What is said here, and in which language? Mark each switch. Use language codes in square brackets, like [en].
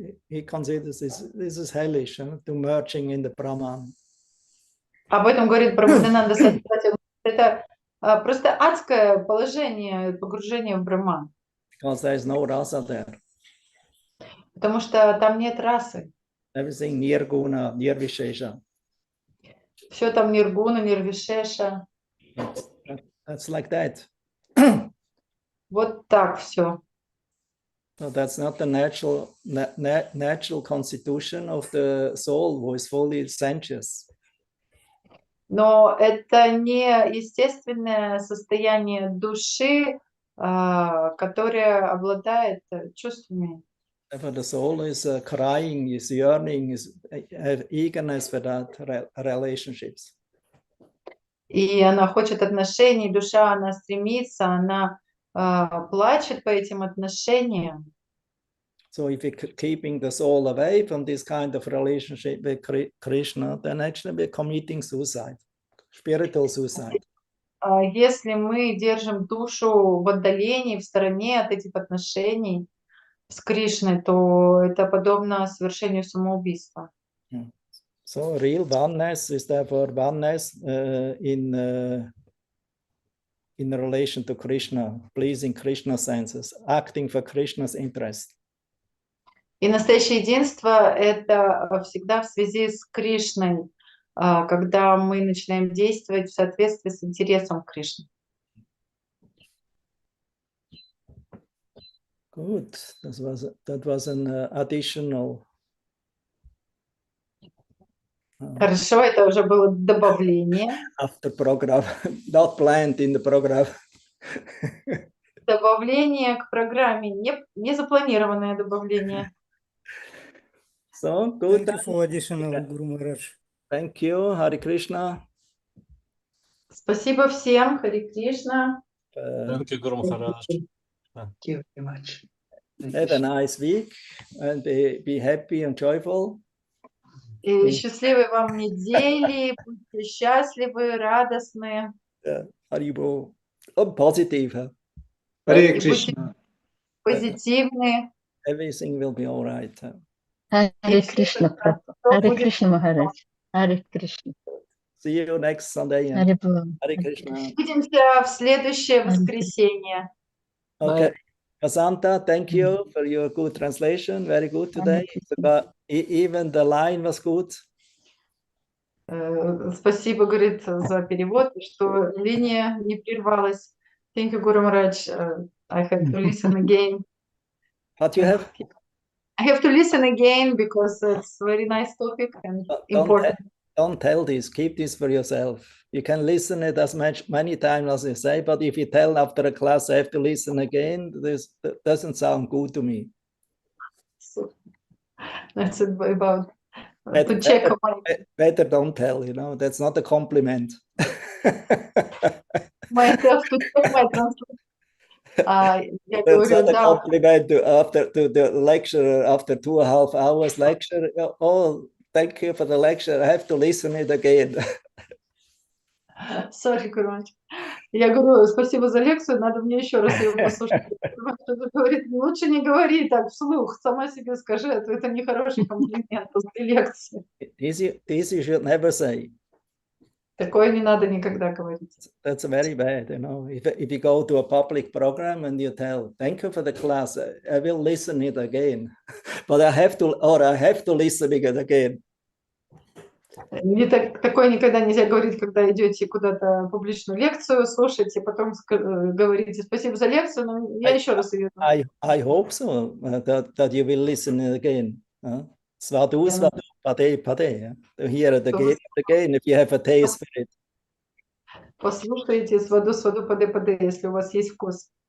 [en] He considers this is hellish, to merging in the Brahman. [ru] Об этом говорит Прабхупада Сарасвати. Это просто адское положение, погружение в Брахман. [en] Because there is no rasa there. [ru] Потому что там нет расы. [en] Everything nirguna, nirvishesha. [ru] Все там ниргуна, нирвишеша. [en] That's like that. [ru] Вот так все. [en] So that's not the natural constitution of the soul who is fully sensuous. [ru] Но это не естественное состояние души, которая обладает чувствами. [en] Therefore, the soul is crying, is yearning, is have eagerness for that relationships. [ru] И она хочет отношений, душа, она стремится, она плачет по этим отношениям. [en] So if we're keeping the soul away from this kind of relationship with Krishna, then actually we're committing suicide, spiritual suicide. [ru] Если мы держим душу в отдалении, в стороне от этих отношений с Кришной, то это подобно совершению самоубийства. [en] So real oneness is therefore oneness in relation to Krishna, pleasing Krishna's senses, acting for Krishna's interest. [ru] И настоящее единство — это всегда в связи с Кришной, когда мы начинаем действовать в соответствии с интересом Кришны. [en] Good. That was an additional. [ru] Хорошо, это уже было добавление. [en] After program, not planned in the program. [ru] Добавление к программе, не запланированное добавление. [en] So good. Thank you for additional, Guru Maharaj. Thank you, Hare Krishna. [ru] Спасибо всем, Харе Кришна. [en] Thank you, Guru Maharaj. Thank you very much. Have a nice week and be happy and joyful. [ru] И счастливой вам недели, будьте счастливы, радостны. [en] Haribo. Positive. Huh? Hare [ru] И будьте [en] Krishna. [ru] позитивны. [en] Everything will be all right. Hare Krishna, Prabhu. Hare Krishna, Maharaj. Hare Krishna. See you next Sunday. Hare Bol. Hare Krishna. [ru] Увидимся в следующее воскресенье. [en] Okay. Kasanta, thank you for your good translation. Very good today. Even the line was good. [ru] Спасибо, говорит, за перевод, что линия не прервалась. [en] Thank you, Guru Maharaj. I have to listen again. What you have? I have to listen again because it's a very nice topic and important. Don't tell this. Keep this for yourself. You can listen it as many times as you say, but if you tell after a class I have to listen again, that doesn't sound good to me. So that's about to check. Better don't tell. You know, that's not a compliment. Myself to check my translation. That's not a compliment to the lecturer after 2.5 hours lecture. Oh, thank you for the lecture. I have to listen it again. Sorry, Guru. [ru] Я говорю, спасибо за лекцию, надо мне еще раз ее послушать. Кто-то говорит, лучше не говори так вслух, сама себе скажи, а то это нехороший комплимент после лекции. [en] This you should never say. [ru] Такое не надо никогда говорить. [en] That's very bad, you know. If you go to a public program and you tell, thank you for the class, I will listen it again, but I have to listen it again. [ru] Такое никогда нельзя говорить, когда идете куда-то публичную лекцию, слушаете, потом говорите спасибо за лекцию, но я еще раз ее... [en] I hope so, that you will listen it again. [sa] Svadu, svadu, pade, pade. [en] To hear it again, if you have a taste for it. [ru] Послушайте сваду, сваду, паде, паде, если у вас есть вкус.